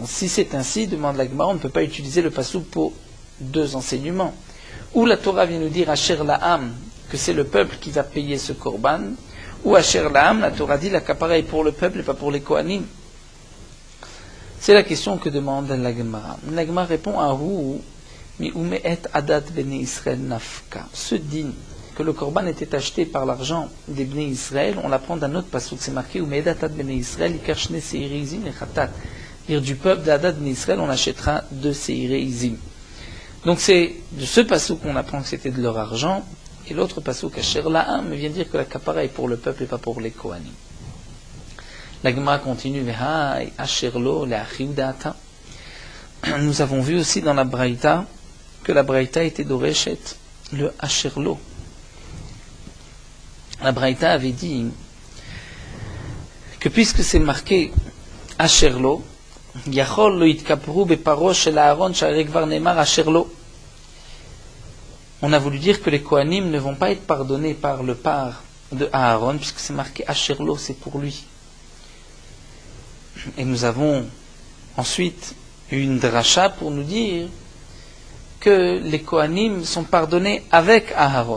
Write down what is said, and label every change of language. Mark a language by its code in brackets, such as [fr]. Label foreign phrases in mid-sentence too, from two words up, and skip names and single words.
[fr] Si c'est ainsi, demande la Gemara, on ne peut pas utiliser le passouk pour deux enseignements. Ou la Torah vient nous dire [he] אשר לעם, [fr] que c'est le peuple qui va payer ce korban, ou [he] אשר לעם, [fr] la Torah dit la kapara est pour le peuple et pas pour les Kohanim. C'est la question que demande la Gemara. La Gemara répond à [he] הוא מי ומאת עדת בני ישראל נפקא. [fr] Ce din que le korban était acheté par l'argent des [he] בני ישראל, [fr] on l'apprend d'un autre passouk, c'est marqué [he] ומאת עדת בני ישראל יקח שני שעירי עזים לחטאת. [fr] Dire du peuple d' [he] עדת בני ישראל, [fr] on achètera deux [he] שעירי עזים. [fr] Donc c'est de ce passouk qu'on apprend que c'était de leur argent. Et l'autre passouk, [he] אשר לעם, [fr] vient dire que la kapara est pour le peuple et pas pour les Kohanim. La Gemara continue, [he] והאי אשר לו להכי הוא דאתא. [fr] Nous avons vu aussi dans la Braïta que la Braïta était d'Oreshet, le [he] אשר לו. [fr] La Braïta avait dit que puisque c'est marqué [he] אשר לו, יכול לא יתכפרו בפרו של אהרן שהרי כבר נאמר אשר לו. [fr] On a voulu dire que les Kohanim ne vont pas être pardonnés par le par de Aaron, puisque c'est marqué Asherlo, c'est pour lui. Et nous avons ensuite une dracha pour nous dire que les Kohanim sont pardonnés avec Aaron.